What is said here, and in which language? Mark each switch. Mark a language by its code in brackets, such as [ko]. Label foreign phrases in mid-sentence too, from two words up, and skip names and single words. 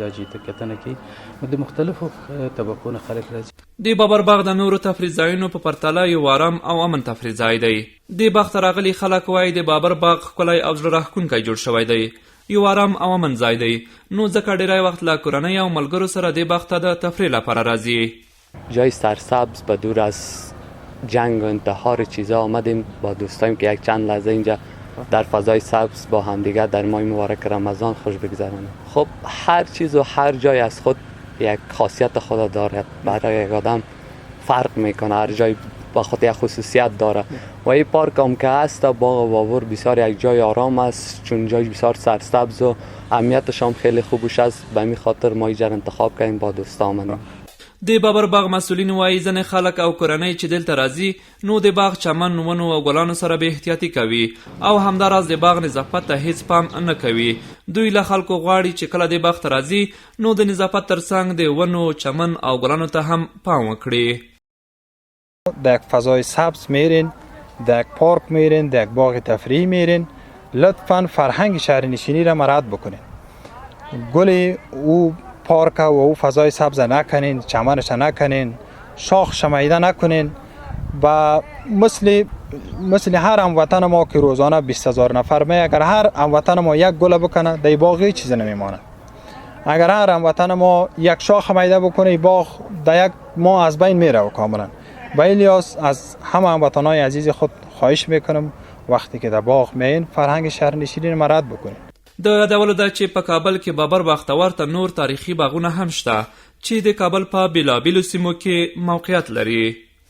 [ps] دا چې کتنه کې د مختلفو طبقو نه خلک راځي. د بابر باغ د نورو تفریح ځایونو په پرتله یو آرام او امن تفریح ځای دی. د باغ ته راغلي خلک وایي د بابر باغ ښکلی او زړه راښکونکی جوړ شوی دی، یو آرام او امن ځای دی. نو ځکه ډیری وخت له کورنۍ او ملګرو سره د باغ ته د تفریح لپاره راځي. [fa] جای سرسبز و دور از جنگ و انتحار چیزا آمدیم با دوستایم که یک چند لحظه اینجا در فضای سبز با همدیگر در ماه مبارک رمضان خوش بگذرانیم. خب هر چیز و هر جای از خود یک خاصیت خود دارد، برای یک آدم فرق میکنه، هر جای با خود یک خصوصیت داره و این پارک هم که هست باغ بابر بسیار یک جای آرام است چون جای بسیار سرسبز و امنیتش هم خیلی خوبش است. به همین خاطر ما اینجا انتخاب کردیم با دوستا آمدیم. [ps] د بابر باغ مسئولین وایي ځینې خلک او کورنۍ چې دلته راځي نو د باغ چمن، ونو او ګلانو سره به احتیاطي کوي او همداراز د باغ نظافت ته هیڅ پام نه کوي. دوی له خلکو غواړي چې کله د باغ ته راځي نو د نظافت ترڅنګ د ونو، چمن او ګلانو ته هم پام وکړي. [fa] در یک فضای سبز میرین، در یک پارک میرین، در یک باغ تفریحی میرین، لطفاً فرهنگ شهرنشینی را مراعات بکنین. گل او پارک و او فضای سبز نکنین، چمنش نکنین، شاخ شمیده نکنین و مثل هر هموطن ما که روزانه 20000 نفر می، اگر هر هموطن ما یک گل بکنه در باغ چیزی نمیمانه. اگر هر هموطن ما یک شاخ شمیده بکنه باغ در یک ماه از بین میره کاملا. با این لحاظ از همه هموطنان عزیز خود خواهش میکنم وقتی که در باغ میین فرهنگ شهرنشینی مراعات بکنید. [ps] د یادولو ده چې په کابل کې بابر باغ ته ورته نور تاریخي باغونه هم شته چې د کابل په بېلابېلو سیمو کې موقعیت لري.